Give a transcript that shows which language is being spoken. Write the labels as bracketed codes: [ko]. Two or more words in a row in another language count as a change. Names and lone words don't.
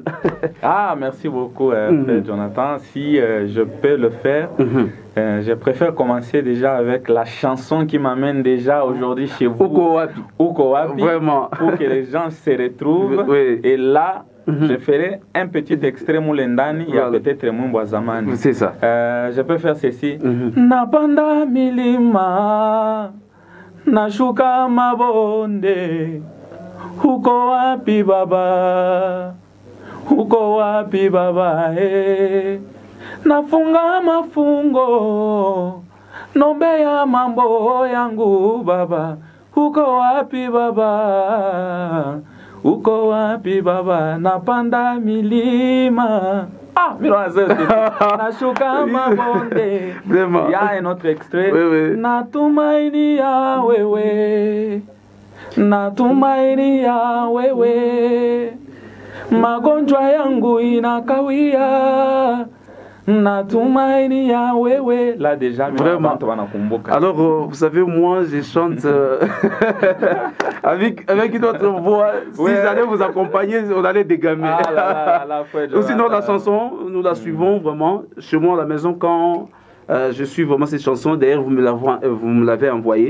[fr] Ah, merci beaucoup frère Jonathan. Si je peux le faire, je préfère commencer déjà avec la chanson qui m'amène déjà aujourd'hui chez vous. Uko Wapi. Vraiment. Pour que les gens se retrouvent. Oui. Et là, je ferai un petit extrait Moulendani, il y a peut-être Moumbouazamani. C'est ça. Je peux faire ceci. [sw] Napanda milima, nashuka mabonde, uko wapi baba, uko wapi baba, nafunga mafungo, nombeya mambo yangu baba, uko wapi baba, uko wapi baba, napanda milima. Ah, nashuka mabonde. [fr] Il y a un autre extrait. [sw] Natumaini ya wewe, natumaini ya wewe, magonjwa yangu inakawia, natumaini ya wewe. [fr] Là déjà, vraiment. Alors, vous savez, moi, je chante avec une autre voix. Si vous allez vous accompagner, on allait dégamer. Ou sinon, la chanson, nous la suivons vraiment. Chez moi, à la maison, quand je suis vraiment cette chanson, d'ailleurs, vous me l'avez envoyée.